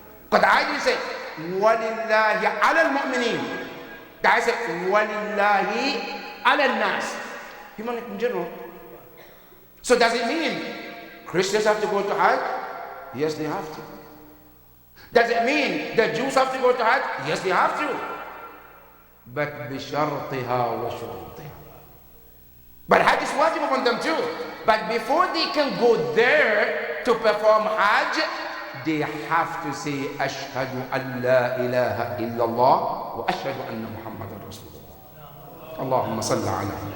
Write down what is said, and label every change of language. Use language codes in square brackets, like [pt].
[en] But the ayah didn't say, [ar] وَلِلَّهِ عَلَى الْمُؤْمِنِينَ. [en] The ayah said, [ar] وَلِلَّهِ عَلَى النَّاسِ. [en] Humanity in general. So does it mean Christians have to go to Hajj? Yes, they have to. Does it mean the Jews have to go to Hajj? Yes, they have to. But [ar] بِشَرْطِهَا وَشُرُطِهَا. [en] But Hajj is wajib upon them too. But before they can go there to perform Hajj, they have to say, [ar] أَشْهَدُ أَن لَا إِلَهَ إِلَّا اللَّهُ وَأَشْهَدُ أَنَّ مُحَمَّدًا رَسُولُ اللَّهِ. اللهم صل على.